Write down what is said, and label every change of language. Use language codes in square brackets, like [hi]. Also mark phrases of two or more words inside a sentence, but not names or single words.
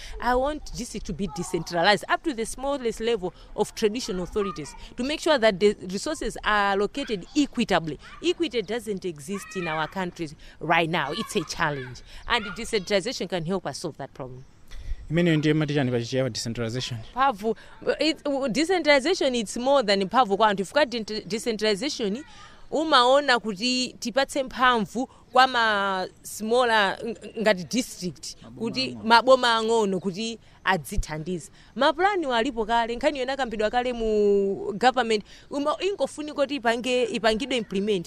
[en] I want district to be decentralized up to the smallest level of traditional authorities to make sure that the resources are allocated equitably. Equity doesn't exist in our countries right now. It's a challenge. And decentralization can help us solve that problem. Decentralization. Decentralization, it's more than [ny] mphamvu kwantu. [en] If decentralization, [ny] umaona kuti tipatse mphamvu kwa ma smaller ngati district kuti maboma ang'ono kuti adzithandiza. Mapulani walipo kale, nkhani yona kambidwa kale mu government, ingofunika kuti ipangidwe implement.